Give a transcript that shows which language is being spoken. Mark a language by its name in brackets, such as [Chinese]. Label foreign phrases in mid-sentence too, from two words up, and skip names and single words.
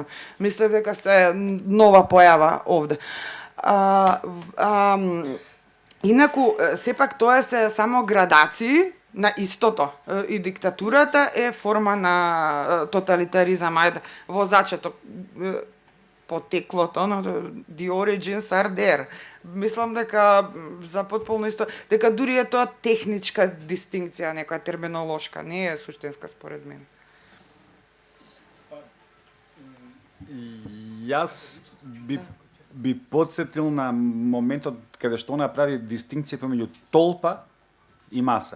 [Macedonian] Мислев дека се нова појава овде. Инаку, сепак тоа се само градации на истото. И диктатурата е форма на тоталитаризам. Ајде, во зачеток, потеклото, [English] the origins are there. [Macedonian] Мислам дека за потполно исто, дека дури е тоа техничка дистинкција, некоја терминолошка, не е суштинска според мен. Јас би подсетил на моментот каде што она прави дистинкција помеѓу толпа и маса.